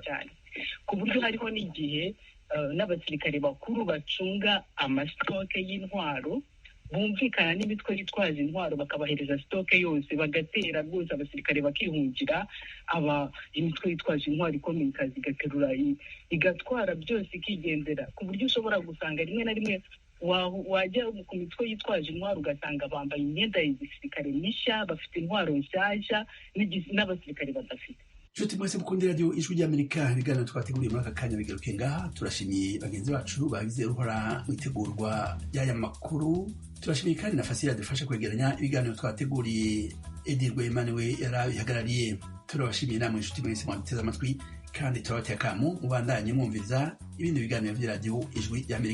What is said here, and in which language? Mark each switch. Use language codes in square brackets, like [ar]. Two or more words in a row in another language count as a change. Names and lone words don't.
[rw] cyane, ku buryo hariho n'igihe n'abasirikare bakuru bacunga amasitoke y'intwaro bumvikana n'imitwe yitwaje intwaro, bakabahereza sitoke yose, bagatera rwose, abasirikare bakihungira, imitwe yitwaje intwaro ikomeye ikaza igaterura igatwara byose ikigendera, ku buryo ushobora gusanga rimwe na rimwe wajya ku mitwe yitwaje intwaro ugasanga bambaye imyenda ya gisirikare mishya, bafite intwaro nshyashya n'abasirikare badafite. [rn] nshuti mwese mukunda radiyo ijwi ry'amerika ibiganiro twateguriye muri aka kanya bigaruke ngaha. turashimiye bagenzi bacu bagize uruhara mu itegurwa ry'aya makuru. turashimiye kandi na Fasila dufasha kwegeranya ibiganiro twateguriye. Edi Rwemaniwe yarabihagarariye. turabashimiye namwe nshuti mwese mwaduteze amatwi kandi turabateye akamu mubandanye mwumviriza ibindi biganiro by'iradiyo ijwi ry'amerika.